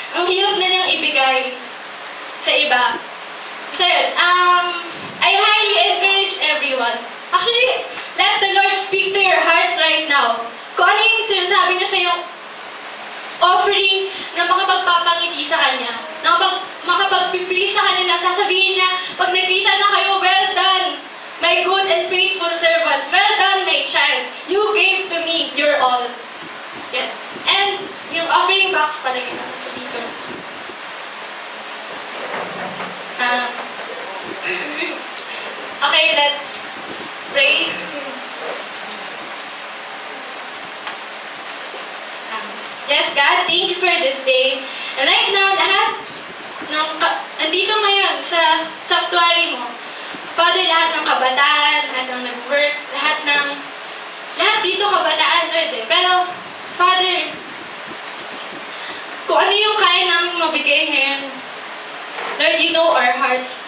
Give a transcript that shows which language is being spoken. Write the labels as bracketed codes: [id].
[tl] Ang hirap na niyang ibigay sa iba. [en] So yun, I highly encourage everyone. Actually, let the Lord speak to your hearts right now. [tl] Kung ano yung sinasabi niya sa iyong offering na makapagpapangiti sa Kanya, na makapag-please sa Kanya, na sasabihin niya, pag nakita na kayo, [en] well done, my good and faithful servant. Well done, my child. You gave to me your all. Yeah. [tl] And yung offering box pala kita dito. [en] Okay, let's pray. Yes, God, thank you for this day. [tl] And right now, lahat ng andito ngayon sa sanctuary mo. Father, lahat ng kabataan, lahat ng nag-work, lahat dito kabataan, Lord eh. Pero, Father, kung ano yung kaya namin mabigay ngayon, Lord, [en] you know our hearts.